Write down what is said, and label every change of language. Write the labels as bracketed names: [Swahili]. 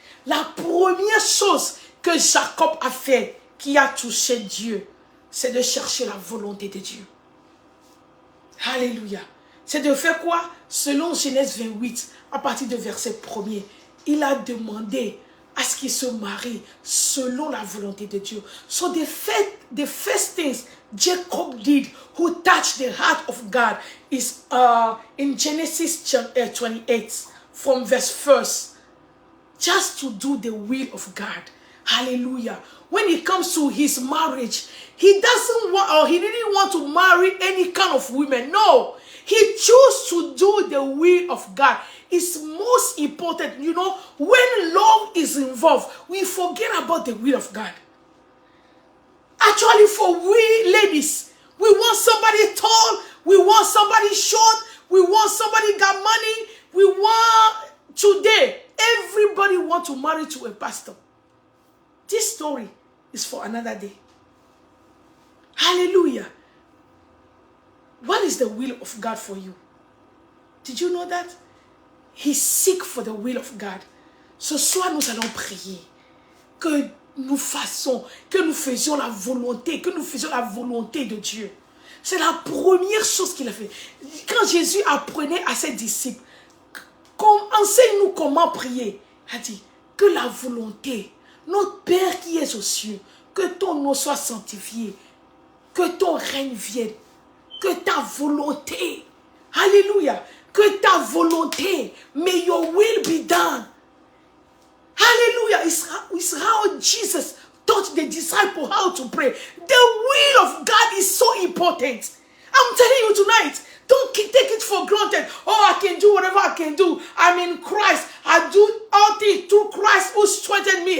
[French] La première chose que Jacob a fait, qui a touché Dieu, c'est de chercher la volonté de Dieu. Alléluia. C'est de faire quoi? Selon Genèse 28, à partir du verset 1er, il a demandé à ce qu'il se marie selon la volonté de Dieu. [English] So the first things Jacob did who touched the heart of God is in Genesis 28 from verse 1st. Just to do the will of God. Hallelujah. When it comes to his marriage, he doesn't want, or he didn't want to marry any kind of women. No. He chose to do the will of God. It's most important. You know, when love is involved, we forget about the will of God. Actually, for we ladies, we want somebody tall, we want somebody short, we want somebody got money, we want today, everybody want to marry to a pastor. This story is for another day. Hallelujah. What is the will of God for you? Did you know that? He seek for the will of God. [French] Ce soir, nous allons prier que nous faisions la volonté, de Dieu. C'est la première chose qu'il a fait. Quand Jésus apprenait à ses disciples, enseigne-nous comment prier. Il a dit que la volonté, notre Père qui est aux cieux, que ton nom soit sanctifié, que ton règne vienne, que ta volonté, alléluia, que ta volonté, [English] may your will be done. Hallelujah. It's how Jesus taught the disciples how to pray. The will of God is so important. I'm telling you tonight, don't take it for granted. Oh, I can do whatever I can do. I'm in Christ. I do all things through Christ who strengthened me.